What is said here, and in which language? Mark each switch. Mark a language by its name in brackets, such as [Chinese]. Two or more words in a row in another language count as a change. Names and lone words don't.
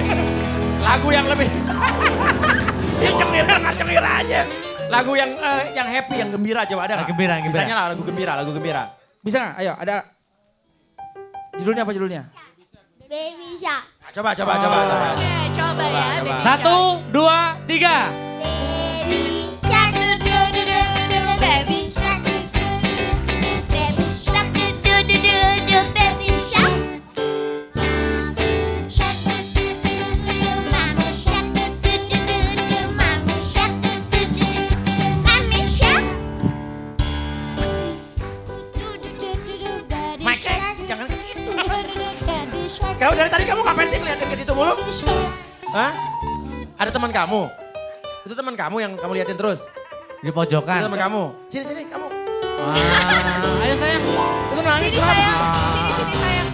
[Indonesian] Lagu yang lebih. Yang cengir aja. Lagu yang happy, yang gembira coba ada nggak? Gembira. Misalnya lah lagu gembira. Bisa nggak? Ayo, ada. Judulnya apa judulnya? Baby Shark. Nah, coba. Oke, coba ya. Coba. Baby Shark. 1, 2, 3. Baby Shark. [English] Du-du-du-du-du-du. Baby Shark. Du-du-du-du-du. Baby Shark. Du-du-du-du-du. Baby Shark. Mama Shark. Du-du-du-du-du. Mama Shark. Du-du-du-du-du. Mama Shark. Du-du-du-du. Mama Shark. Du-du-du-du-du. Daddy [Indonesian] Mike, Shark. jangan ke situ. [English] Daddy Shark. [Indonesian] Kamu dari tadi kamu ngapain sih ngeliatin ke situ mulu? Shark. Hah? Ada teman kamu? Itu teman kamu yang kamu liatin terus? Di Itu pojokan. teman kamu? Sini kamu. Ayo sayang. Itu nangis kenapa sih? Sini sayang.